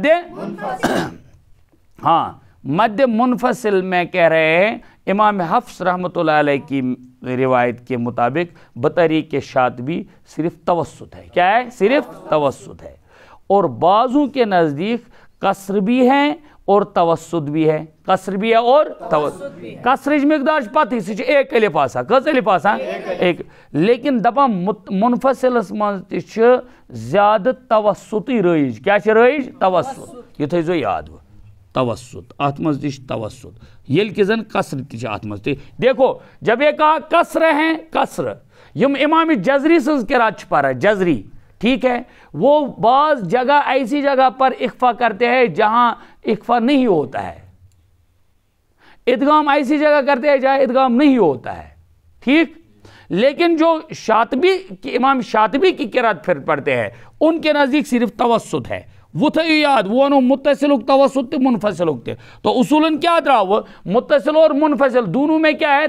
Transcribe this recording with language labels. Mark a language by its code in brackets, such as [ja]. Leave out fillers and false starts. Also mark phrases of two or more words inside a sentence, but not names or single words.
[ur] ہاں مد منفصل میں کہہ رہے ہیں امام حفص رحمۃ اللہ علیہ کی روایت کے مطابق بطریق شاطبی صرف توسط ہے کیا ہے صرف توسط ہے اور بعضوں کے نزدیک قصر بھی ہیں اور توسط بھی ہے، قصر بھی ہے اور توسط بھی ہے۔ [ks] قصرچ مقدار پتہ سہ ایک الف آسان، کس الف آسان؟ ایک، لیکن دپان منفصلس من تہ زیادہ توسطی رائج، کیا چھ رائج؟ توسط، یہ تھیزو یاد و توسط، ات مز تہ توسط، یل کہ زن قصر تہ ات مز تہ۔ [ur] دیکھو جب یہ کہا قصر ہیں، [ks] قصر یم امام جزری سنز قرات پڑھا، [ur] جزری، ٹھیک ہے، وہ بعض جگہ ایسی جگہ پر اخفا کرتے ہیں جہاں اخفا نہیں ہوتا ہے، ادغام ایسی جگہ کرتے ہیں جہاں ادغام نہیں ہوتا ہے، ٹھیک، لیکن جو شاطبی امام شاطبی کی قرات پھر پڑھتے ہیں ان کے نزدیک صرف توسط ہے، وہ تھا یاد، وہ انہوں متصل توسط منفصل ہوتے، تو اصولاً کیا درا وہ متصل اور منفصل دونوں میں کیا ہے؟